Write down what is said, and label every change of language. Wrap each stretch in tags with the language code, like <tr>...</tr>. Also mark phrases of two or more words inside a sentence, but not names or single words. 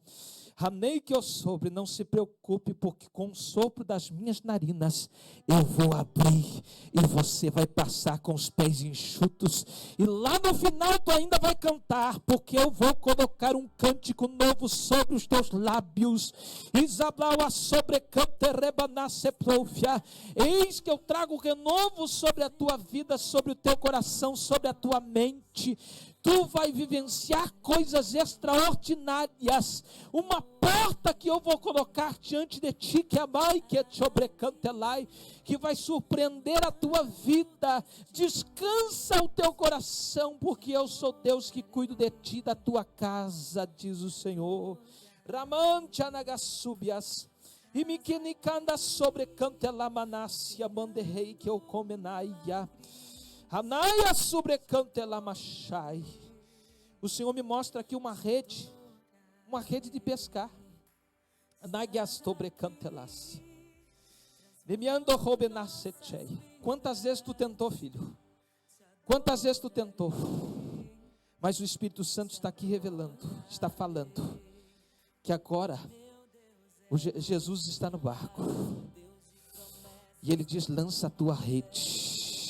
<pt>Amei que eu sobre, não se preocupe, porque com o sopro das minhas narinas eu vou abrir e você vai passar com os pés enxutos. E lá no final tu ainda vai cantar, porque eu vou colocar um cântico novo sobre os teus lábios. Isablaua sobrecante rebanasse plofia. Eis que eu trago renovo sobre a tua vida, sobre o teu coração, sobre a tua mente. Tu vai vivenciar coisas extraordinárias. Uma porta que eu vou colocar diante de ti, que é mai que te obrecantelai, que vai surpreender a tua vida. Descansa o teu coração, porque eu sou Deus que cuido de ti, da tua casa, diz o Senhor. Ramante anagassubias. E me que nicanda sobrecantelamanassia manderrei que eu comenaia. Anaia sobrecantelamachai. O Senhor me mostra aqui uma rede de pescar. Anagias sobrecantelas. Lemiando robenassetei. Quantas vezes tu tentou, filho? Quantas vezes tu tentou? Mas o Espírito Santo está aqui revelando, está falando que agora Jesus está no barco. E ele diz: lança a tua rede.</pt>